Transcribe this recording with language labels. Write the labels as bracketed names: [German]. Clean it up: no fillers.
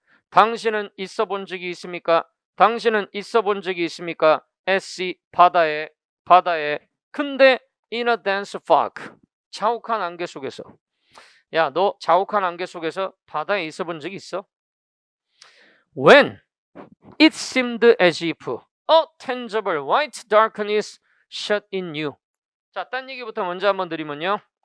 [Korean] 당신은 있어 본 적이 있습니까? 당신은 있어 본 적이 있습니까? SC 바다에 근데 [English] in a dense fog [Korean] 자욱한 안개 속에서. 야, 너 자욱한 안개 속에서 바다에 있어 본 적이 있어? [English] When it seemed as if a tangible white darkness shut in you. [Korean] 자, 딴 얘기부터 먼저 한번 드리면요.